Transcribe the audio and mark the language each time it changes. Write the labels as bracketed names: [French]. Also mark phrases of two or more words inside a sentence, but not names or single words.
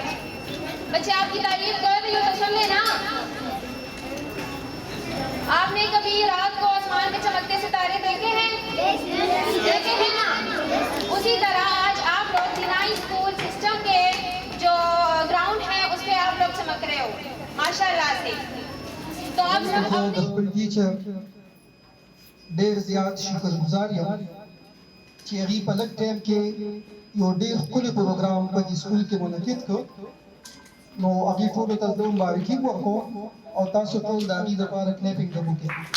[Urdu] بچے آپ کی تعریف کر رہی ہو تو سن لینا۔ آپ نے کبھی رات کو آسمان میں چمکتے ستارے دیکھے ہیں? دیکھے ہیں نا? اسی طرح آج آپ لوگ سینائی سکول سسٹم کے جو گراؤنڈ ہے اس پہ آپ لوگ چمک رہے ہو ماشاءاللہ سے. تو آپ سب [Pashto] ډېر زیات شکرګزار یم چې هغې په لږ ټایم کې یو ډېر ښکلی پروګرام په دې سکول کې منعقد کړ. نو هغې ټولو ته زه مبارکي ورکوم او تاسو ټول د هغې دپاره کلیپینګ هم وکړئ.